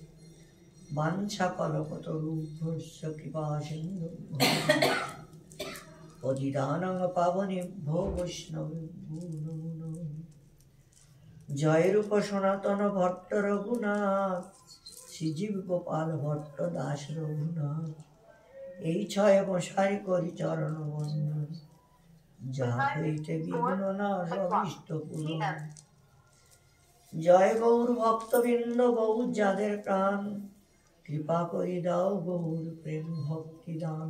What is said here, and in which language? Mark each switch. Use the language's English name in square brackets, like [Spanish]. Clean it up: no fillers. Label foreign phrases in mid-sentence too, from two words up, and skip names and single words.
[Sanskrit] वाञ्छाकल्पतरुभ्यश्च कृपासिन्धुभ्यः पतितानां पावनेभ्यो वैष्णवेभ्यो नमो नमः। [Bangla] जय रूप सनातन भट्ट रघुनाथ श्रीजीव गोपाल भट्ट दास रघुनाथ এই ছয় বসারি করি চরণ বন্দন যাহা হইতে বিঘ্ন নাশ অভীষ্ট পূরণ। জয় গৌর ভক্তবৃন্দ গৌর যাদের প্রাণ কৃপা করি দাও গৌর প্রেম ভক্তি দান।